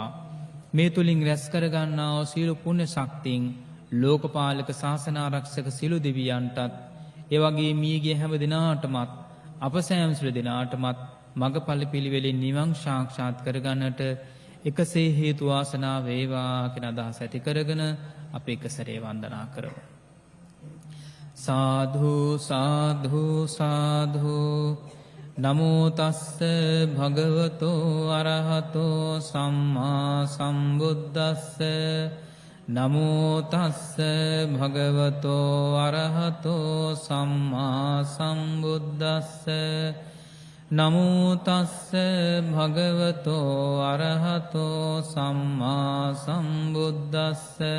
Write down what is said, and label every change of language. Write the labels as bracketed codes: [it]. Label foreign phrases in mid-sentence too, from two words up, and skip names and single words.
[si] මේ තුලින් රැස් කරගන්නා වූ සීල පුණ්‍ය ශක්තියින් ලෝකපාලක ශාසන ආරක්ෂක සිළු දෙවියන්ටත් ඒ වගේ මියගිය හැම දිනාටමත් අප සෑම සිළු දිනාටමත් මගපල පිළිවෙලින් නිවන් සාක්ෂාත් කරගන්නට එකසේ හේතු වාසනා වේවා කියන අදහස ඇති කරගෙන අපි එක සැරේ වන්දනා කරමු. [pi] සාධු සාධු සාධු නමෝ තස්ස භගවතෝ අරහතෝ සම්මා සම්බුද්දස්ස නමෝ තස්ස භගවතෝ අරහතෝ සම්මා සම්බුද්දස්ස නමෝ තස්ස භගවතෝ අරහතෝ සම්මා සම්බුද්දස්ස